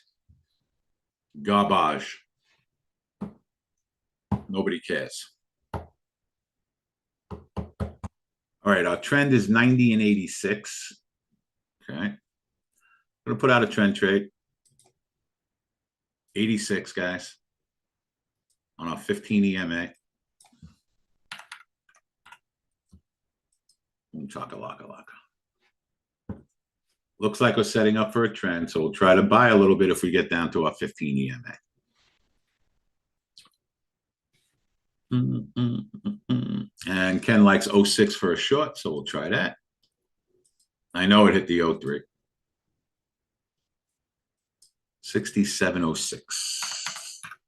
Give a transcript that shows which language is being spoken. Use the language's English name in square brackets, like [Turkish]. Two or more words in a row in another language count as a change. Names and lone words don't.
[English] Garbage. Nobody cares. All right, our trend is 90 and 86. Okay. I'm going to put out a trend trade. 86, guys. On our 15 EMA. Chaka-laka-laka. Looks like we're setting up for a trend, so we'll try to buy a little bit if we get down to our 15 EMA. And Ken likes 06 for a short, so we'll try that. I know it hit the 03. 67.06.